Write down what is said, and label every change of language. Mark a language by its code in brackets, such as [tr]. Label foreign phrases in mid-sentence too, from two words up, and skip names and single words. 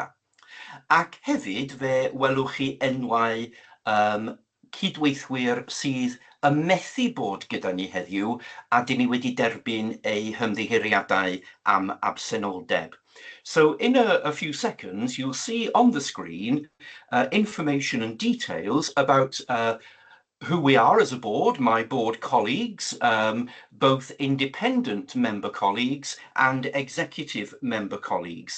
[cy] Ac hefyd, fe welwch chi enwau cydweithwyr sydd yn methu bod gyda ni heddiw a dyn ni wedi derbyn eu hymddiheuriadau am absenoldeb. [en] So in a few seconds, you'll see on the screen information and details about who we are as a board, my board colleagues, both independent member colleagues and executive member colleagues.